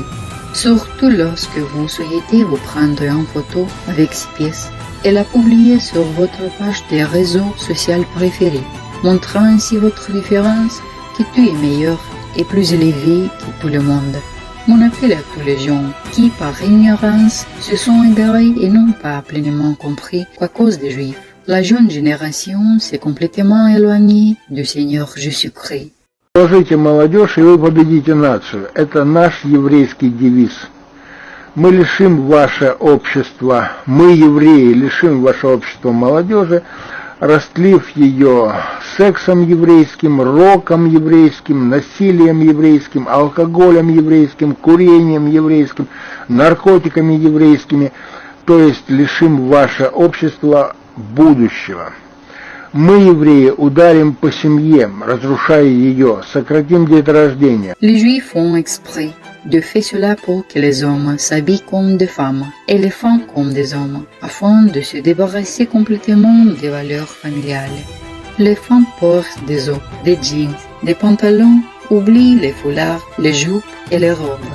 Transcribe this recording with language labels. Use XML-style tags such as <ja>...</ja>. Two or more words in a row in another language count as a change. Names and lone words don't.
<fr>Surtout lorsque vous souhaitez vous prendre en photo avec ces pièces et la publier sur votre page des réseaux sociaux préférés, montrant ainsi votre différence que tu es meilleur et plus élevé que tout le monde. Mon appel à tous les gens qui, par ignorance, se sont égarés et n'ont pas pleinement compris qu'à cause des Juifs, la jeune génération s'est complètement éloignée du Seigneur Jésus-Christ.</fr> <ru>Положите молодежь, и вы победите нацию. Это наш еврейский девиз. Мы лишим ваше общество, мы, евреи, лишим ваше общество молодежи, растлив ее сексом еврейским, роком еврейским, насилием еврейским, алкоголем еврейским, курением еврейским, наркотиками еврейскими, то есть лишим ваше общество будущего. Мы, евреи, ударим по семье, разрушая ее, сократим деторождение.</ru> <fr>Les Juifs font exprès de faire cela pour que les hommes s'habillent comme des femmes et les femmes comme des hommes, afin de se débarrasser complètement des valeurs familiales. Les femmes portent des os, des jeans, des pantalons, oublient les foulards, les jupes et les robes.</fr>